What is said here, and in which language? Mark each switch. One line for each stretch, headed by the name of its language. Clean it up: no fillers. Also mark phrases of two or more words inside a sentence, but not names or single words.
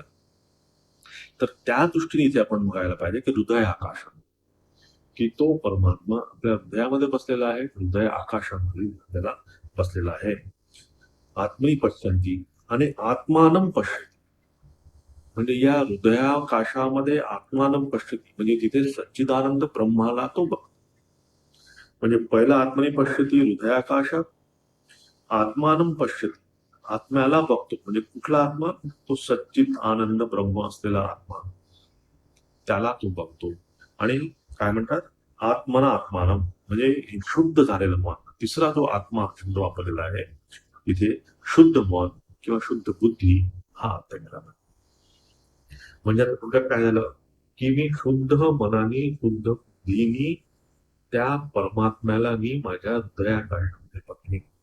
Marathi: तर त्या दृष्टीने इथे आपण बघायला पाहिजे की हृदय आकाश, की तो परमात्मा आपल्या हृदयामध्ये बसलेला आहे, हृदय आकाशामध्ये आपल्याला बसलेला आहे.
Sanskrit: आत्मनी पश्यंती आणि आत्मानं पश्यती,
Marathi: म्हणजे या हृदयाकाशामध्ये
Sanskrit: आत्मानं पश्यती,
Marathi: म्हणजे तिथे सच्चिदानंद ब्रह्माला तो बघ. म्हणजे पहिला
Sanskrit: आत्मनी पश्यती हृदयाकाशात, आत्मानं पश्यती,
Marathi: आत्म्याला बघतो. म्हणजे कुठला आत्मा? तो सच्चित आनंद ब्रह्म असलेला आत्मा, त्याला तो बघतो. आणि काय म्हणतात,
Sanskrit: आत्मना आत्मानं,
Marathi: म्हणजे शुद्ध झालेलं मन. तिसरा जो आत्मा शब्द वापरलेला आहे तिथे, शुद्ध मन किंवा शुद्ध बुद्धी हा अर्थ केला. म्हणजे आता थोडक्यात काय झालं की मी शुद्ध मनाने, शुद्ध बुद्धीने त्या परमात्म्याला मी माझ्या हृदयाकाशामध्ये बघणे.